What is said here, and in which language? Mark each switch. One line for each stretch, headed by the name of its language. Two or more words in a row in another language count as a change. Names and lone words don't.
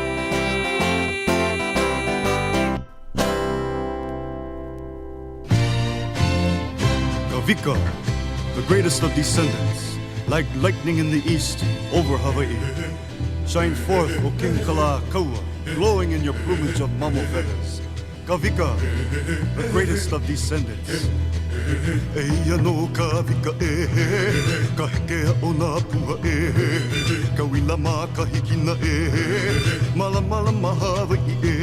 English: Kavika, the greatest of descendants, like lightning in the east over Hawaii. Shine forth, O King Kilauea, glowing in your plumage of mamo feathers. Kavika, the greatest of descendants.
Hawaiian: Eia no kavika ka hekea o nā pua ka wila mā ka hikina mala mala mahawa i